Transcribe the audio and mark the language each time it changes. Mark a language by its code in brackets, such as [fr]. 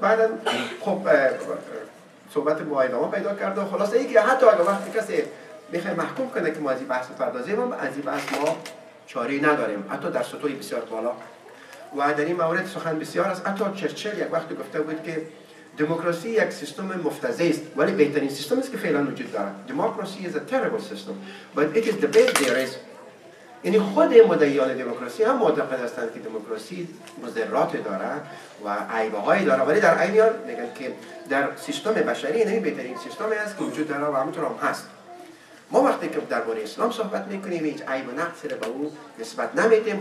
[fa] بعدا خب صحبت ما ادامه پیدا کرد و خلاصه اینکه حتی اگه وقتی کسی میخوای محکوم کنه که ما از این بحث پردازیم، هم از این بحث ما چاره‌ای نداریم، حتی در سطوح بسیار بالا. و در این مورد سخن بسیار است. حتی چرچیل یک وقت گفته بود که دموکراسی یک سیستم مفتضح است ولی بهترین سیستم است که فعلا وجود دارد. [en] Democracy is a terrible system but it is the best there is. [fa] یعنی خود مدعیان دموکراسی هم معتقد هستند که دموکراسی مضرات داره و عیب‌هایی داره، ولی در عین حال میگن که در سیستم بشری این بهترین سیستمی است که وجود داره و همونطور هم هست. ما وقتی که درباره اسلام صحبت میکنیم هیچ عیب و نقصی به او نسبت نمیدیم.